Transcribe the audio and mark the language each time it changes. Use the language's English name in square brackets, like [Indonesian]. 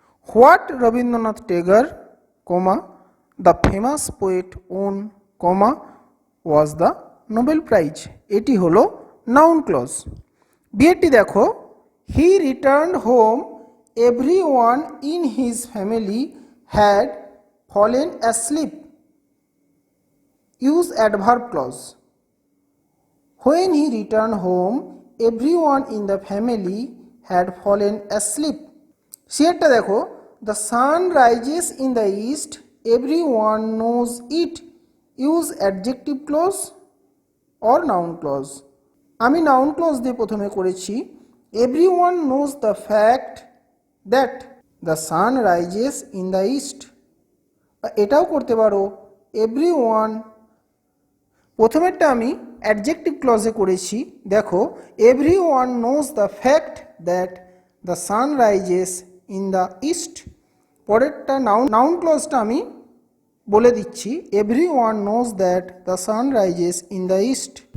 [English] What Rabindranath Tagore, comma, the famous poet won, comma, was the Nobel prize. [Bangla] এটি হলো [English] Noun clause. [Bangla] বিয়েটি দেখো [English] He returned home, everyone in his family had fallen asleep. Use adverb clause. When he returned home, everyone in the family had fallen asleep. [Bangla] সিয়েরটা দেখো [English] the sun rises in the east, everyone knows it. Use adjective clause or noun clause. [Bangla] আমি noun clause দিয়ে প্রথমে করেছি। [English] Everyone knows the fact that the sun rises in the east. [Bangla] এটাও করতে পারো everyone। প্রথমেরটা আমি adjective ক্লজে করেছি। [English] দেখো everyone knows the fact that the sun rises in the east. [Bangla] পরেরটা নাউন ক্লজটা আমি বলে দিচ্ছি [English] Everyone knows that the sun rises in the east.